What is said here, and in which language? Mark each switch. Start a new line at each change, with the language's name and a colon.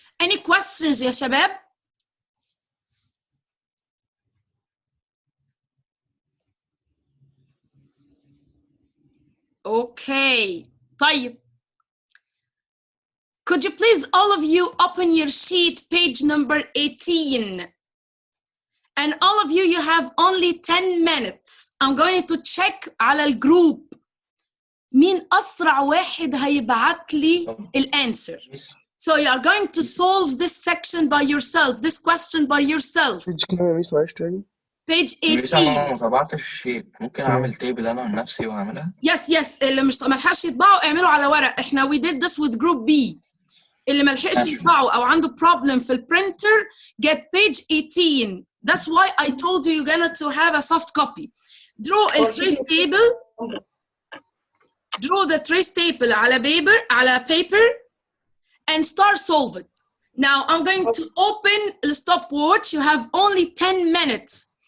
English: Any questions
Arabic: يا شباب؟
English: Okay.
Arabic: طيب.
English: Could you please all of you open your sheet page number 18? And all of you, you have only 10 minutes. I'm going to check
Arabic: على الجروب مين أسرع واحد هيبعت لي الانسر.
English: So you are going to solve this section by yourself, this question by yourself. Page 18.
Arabic: انا ما طبعتش شيء، ممكن اعمل تيبل انا لنفسي واعملها. Yes اللي مش ملحقش يطبعوا اعملوا على ورق.
English: احنا we did this with group B.
Arabic: اللي ملحقش يطبعوا او عنده problem في البرينتر
English: get page 18. That's why I told you you're gonna to have a soft copy. Draw a trace table. Draw the trace table على paper and start solve it. Now I'm going to open the stopwatch. You have only 10 minutes.